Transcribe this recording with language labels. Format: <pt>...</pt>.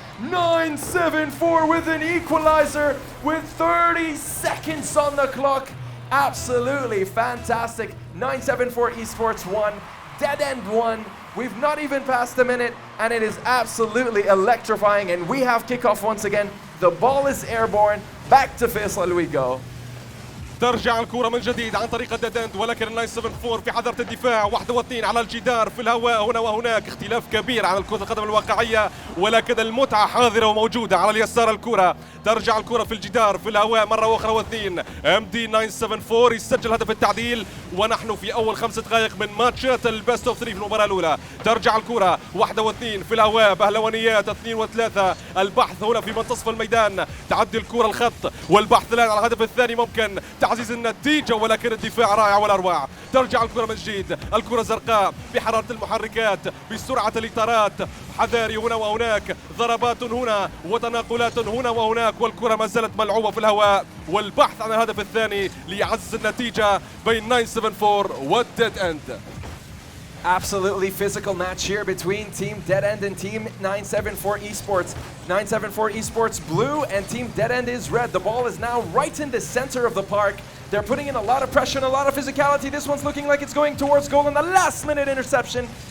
<en>974 with an equalizer with 30 seconds on the clock. Absolutely fantastic. 974 Esports 1, Dead End 1. We've not even passed a minute, and it is absolutely electrifying. And we have kickoff once again. The ball is airborne. Back to Faisal we go.</en> <ar>ترجع الكرة من جديد عن طريق الديدند، ولكن 974 في حضرة الدفاع. 1 و2 على الجدار في الهواء هنا وهناك. اختلاف كبير عن كرة القدم الواقعية، ولكن المتعة حاضرة وموجودة. على اليسار الكرة، ترجع الكرة في الجدار في الهواء مرة أخرى و2. MD 974 يسجل هدف التعديل، ونحن في أول 5 دقائق من ماتشات البيست اوف 3 في المباراة الأولى. ترجع الكرة 1 و2 في الهواء، بهلوانيات 2 و3. البحث هنا في منتصف الميدان، تعدي الكرة الخط، والبحث الآن على الهدف الثاني ممكن تعزيز النتيجة، ولكن الدفاع رائع والأروع. ترجع الكرة من جديد، الكرة زرقاء بحرارة المحركات بسرعة الإطارات. حذاري هنا وهناك، ضربات هنا وتناقلات هنا وهناك، والكرة ما زالت ملعوبة في الهواء، والبحث عن الهدف الثاني ليعزز النتيجة بين 974 والديد اند.</ar> <en>Absolutely physical match here between Team Dead End and Team 974 Esports. 974 Esports blue and Team Dead End is red. The ball is now right in the center of the park. They're putting in a lot of pressure and a lot of physicality. This one's looking like it's going towards goal in the last minute interception.</en>